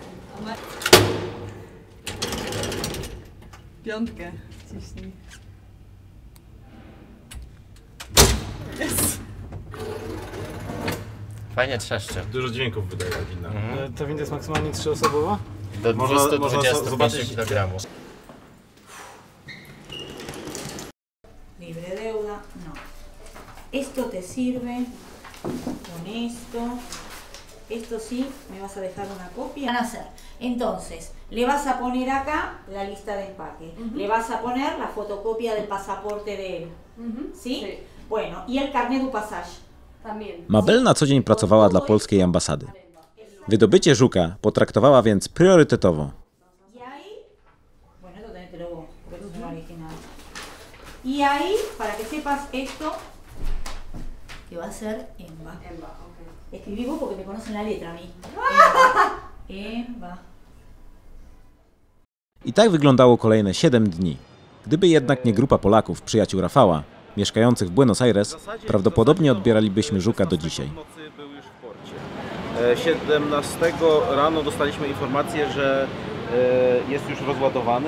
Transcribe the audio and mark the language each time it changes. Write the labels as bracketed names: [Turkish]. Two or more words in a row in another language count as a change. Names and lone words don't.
[Polish] Piątkę ciśnij. Yes. Fajnie trzeszczy. Dużo dźwięków wydaje ta winda. Ta winda jest maksymalnie 3-osobowa? Do Można 225 kg. [Spanish] Libre deuda, no. Esto te sirve con esto. esto sí, me vas a dejar una copia. Van a hacer. Entonces, le vas a poner acá la lista de empaque. Le vas a poner la fotocopia del pasaporte de él. ¿Sí? Bueno, y el [French] carnet du passage. [Polish] Mabel na co dzień pracowała dla polskiej ambasady. Wydobycie żuka potraktowała więc priorytetowo. [Spanish] Y ahí, bueno, esto también te lo voy, porque esto es original. Y ahí, para que sepas esto, que va a ser EMBA. Escribí vos porque me conocen la letra a mí. EMBA. [Polish] I tak wyglądało kolejne 7 dni. Gdyby jednak nie grupa Polaków, przyjaciół Rafała, mieszkających w Buenos Aires, prawdopodobnie odbieralibyśmy żuka do dzisiaj. 17 rano dostaliśmy informację, że jest już rozładowany.